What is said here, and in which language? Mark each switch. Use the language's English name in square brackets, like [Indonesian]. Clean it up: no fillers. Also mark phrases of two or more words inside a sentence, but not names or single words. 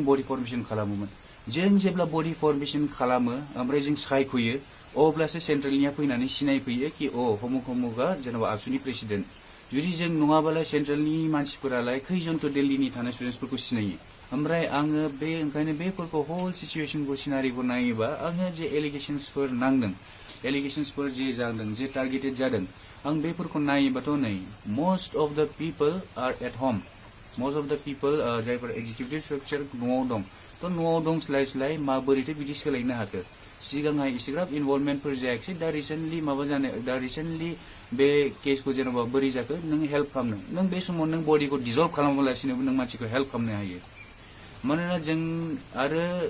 [English] body formation [Bodo] खालामोमोन जों जेब्ला [English] body formation [Bodo] खालामो ओमफ्राय जों सायख'यो अब्लासो सेन्ट्रेलनिया फैनानै सिनायफैयो कि हमुका जेनेबा आबसुनि प्रेसिडेन्ट जुदि जों नङाबालाय सेन्ट्रेलनि मानसिफोरालाय खैजनथ' दिल्लीनि थानाय स्टुडेन्टसफोरखौ सिनायो ओमफ्राय आङो ओंखायनो बेफोरखौ [English] whole situationखौ [Bodo] सिनारिखौ नायोबा आङो जे एलिगेसन्सफोर नांदों एलिगेसन्सफोर जे जादों जे टार्गेटेड जादों आं बेफोरखौ नायोबाथ' नै [English] most of the people are at home most of the people [Bodo] जायफोर [English] executive structure [Bodo] न'आव दं थ' न'आव दंस्लाय माबोरैथो बिदि सोलायनो हाखो सिगांहाय इसेग्राब इनभल्भमेन्टफोर जायाखै दा रिसेन्टलि बे केसखौ जेनेबा बोरै जाखो नों हेल्प खालामनो नों बे समाव नों बडिखौ डिजल्भ खालामालासिनोबो नों मानसिखौ हेल्प खालामनो हायो मानोना जों आरो